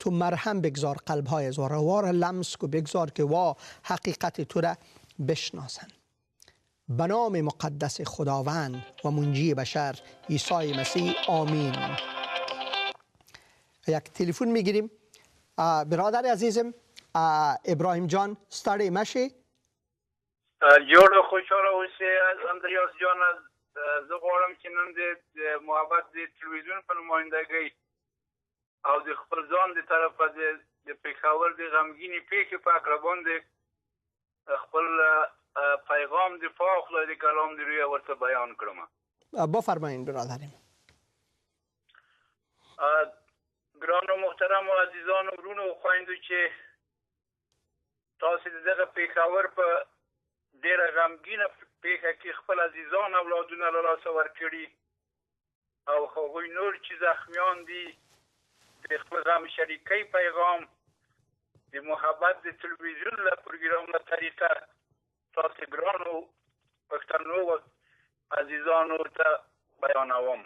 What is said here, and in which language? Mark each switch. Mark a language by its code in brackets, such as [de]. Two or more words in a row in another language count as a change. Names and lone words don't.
[fa] تو مرهم بگذار قلبهای زوروار لمس کو بگذار که وا حقیقت تو را بشناسند. به نام مقدس خداوند و منجی بشر عیسی مسیح آمین. یک تلفن میگیریم. برادر عزیزم ابراهیم جان ستاره مشی [ps] جوړ خوشاله اوسې اندریاس جان زه غواړم چې نن د محبت د تلویزیون په نمایندګۍ او د خپل ځان د طرفه د پېښور د غمګینې پېښې په اړه باندې خپل پیغام د پاک خدای د کلام د روی ورته بیان کړم. [fa] بفرمایید برادرم. [ps] ګران او محترم او عزیزان او ورونو او خویندو چې تاسو دغه پېښور په ډېره غمګینه پېښه کې خپل عزیزان اولادونه له لاسه ورکړي او هغوی نور چې زخمیان دي د خپل غم شریکۍ پیغام د محبت د تلویزیون له پروګرام له طریقه تاسو ګرانو پښتنو عزیزانو ته بیانوم.